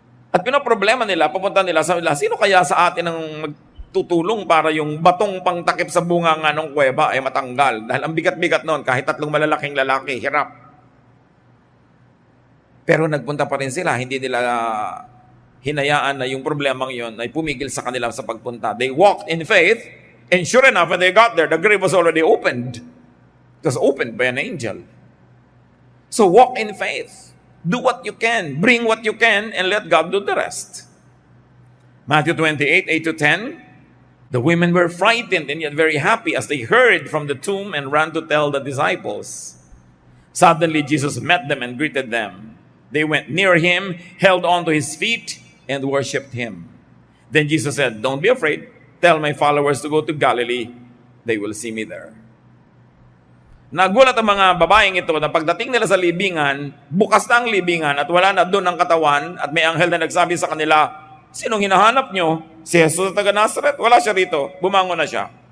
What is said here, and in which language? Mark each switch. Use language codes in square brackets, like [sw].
[tl] At pinoproblema nila, pupunta nila sa nila, sino kaya sa atin ang magtutulong para yung batong pangtakip sa bunga nga ng kuweba ay matanggal? Dahil ang bigat-bigat noon, kahit 3 malalaking lalaki, hirap. Pero nagpunta pa rin sila, hindi nila hinayaan na yung problemang yon ay pumigil sa kanila sa pagpunta. [en] They walked in faith, and sure enough, when they got there, the grave was already opened. It was opened by an angel. So walk in faith. Do what you can. Bring what you can and let God do the rest. Matthew 28, 8-10. The women were frightened and yet very happy as they hurried from the tomb and ran to tell the disciples. Suddenly Jesus met them and greeted them. They went near him, held on to his feet, and worshipped him. Then Jesus said, "Don't be afraid. Tell my followers to go to Galilee. They will see me there." [tl] Nagulat ang mga babaeng ito na pagdating nila sa libingan, bukas na ang libingan at wala na doon ang katawan at may anghel na nagsabi sa kanila, "Sinong hinahanap nyo? Si Jesus na taga Nazareth? Wala siya rito. Bumangon na siya."